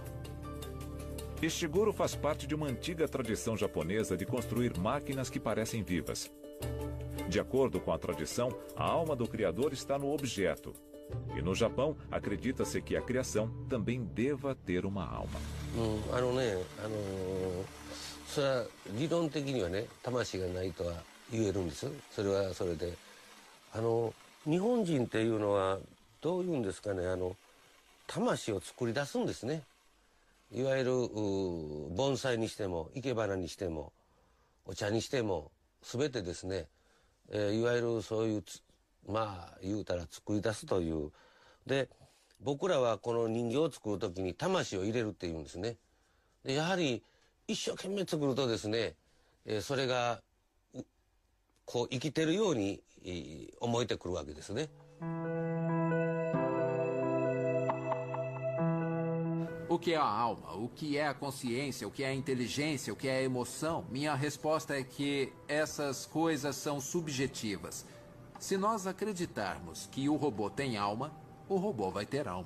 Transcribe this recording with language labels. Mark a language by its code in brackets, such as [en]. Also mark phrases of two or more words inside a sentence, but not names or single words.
[pt] Ishiguro faz parte de uma antiga tradição japonesa de construir máquinas que parecem vivas. De acordo com a tradição, a alma do criador está no objeto. E no Japão, acredita-se que a criação também deva ter uma alma. [ja] それは理論的にはね、魂がないとは言えるんです。それはそれで、日本人っていうのはどういうんですかね、魂を作り出すんですね。いわゆる盆栽にしても生け花にしてもお茶にしても全てですね、いわゆるそういうまあ言うたら作り出すという。で僕らはこの人形を作る時に魂を入れるっていうんですね。でやはり一生懸命作るとですね、それがこう生きてるように思えてくるわけですね。 [pt] O que é a alma? O que é a consciência? O que é a inteligência? O que é a emoção? Minha resposta é que essas coisas são subjetivas. Se nós acreditarmos que o robô tem alma, o robô vai ter alma.